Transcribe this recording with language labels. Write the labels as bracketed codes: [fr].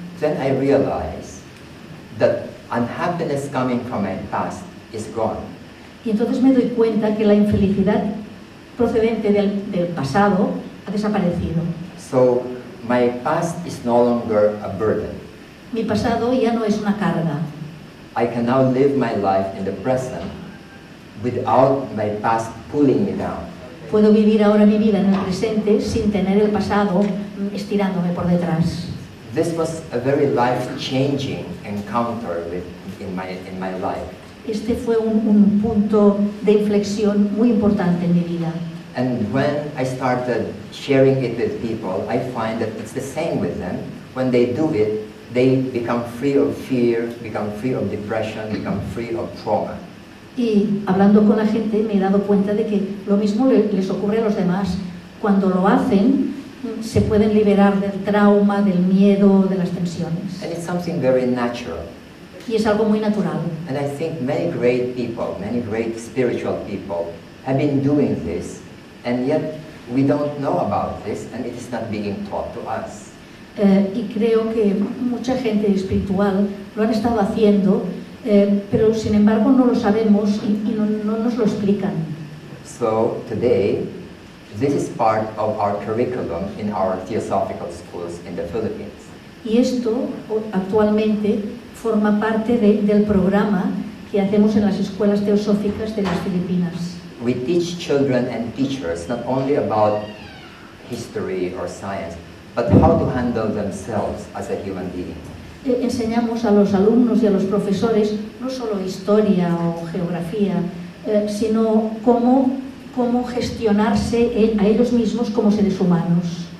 [en] Then I realize that unhappiness coming from my past is gone. [es] Y entonces me doy cuenta que la infelicidad procedente del pasado ha desaparecido. [en] So my past is no longer a burden. [es] Mi pasado ya no es una carga. [en] I can now live my life in the present without my past pulling me down. [es] Puedo vivir ahora mi vida en el presente sin tener el pasado estirándome por detrás. [en] This was a very life-changing encounter in my life. [es] Este fue un punto de inflexión muy importante en mi vida. [en] And when I started sharing it with people, I find that it's the same with them. When they do it, they become free of fear, become free of depression, become free of trauma. [es] Y hablando con la gente me he dado cuenta de que lo mismo les ocurre a los demás. Cuando lo hacen, se pueden liberar del trauma, del miedo, de las tensiones. [en] And it's something very natural. [es] Y es algo muy natural. [en] And I think many great people, many great spiritual people have been doing this, and yet we don't know about this, and it is not being taught to us. [es] Y creo que mucha gente espiritual lo han estado haciendo, pero sin embargo no lo sabemos y no nos lo explican. [en] So today, this is part of our curriculum in our theosophical schools in the Philippines. [es] Y esto actualmente forma parte del programa que hacemos en las escuelas teosóficas de las Filipinas. [en] We teach children and teachers not only about history or science, but how to handle themselves as a human being. [es] Enseñamos a los alumnos y a los profesores no solo historia o geografía, sino cómo gestionarse a ellos mismos como seres humanos.